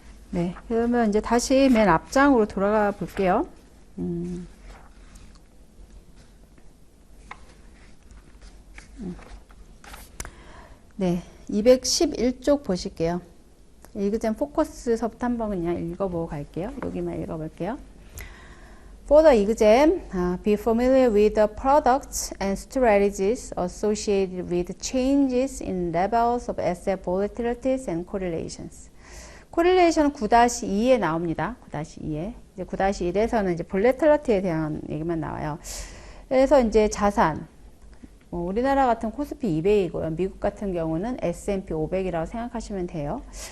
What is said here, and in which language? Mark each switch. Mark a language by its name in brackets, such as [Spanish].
[Korean] 네, 그러면 이제 다시 맨 앞장으로 돌아가 볼게요. 네, 211쪽 보실게요. 이그잼 포커스서부터 한번 그냥 읽어보고 갈게요. 여기만 읽어볼게요. [English] For the exam, be familiar with the products and strategies associated with changes in levels of asset volatilities and correlations. [Korean] 코릴레이션은 9-2에 나옵니다. 9-2에. 이제 9-1에서는 이제 볼레틸리티에 대한 얘기만 나와요. 그래서 이제 자산, 우리나라 같은 코스피 200이고요. 미국 같은 경우는 S&P 500이라고 생각하시면 돼요.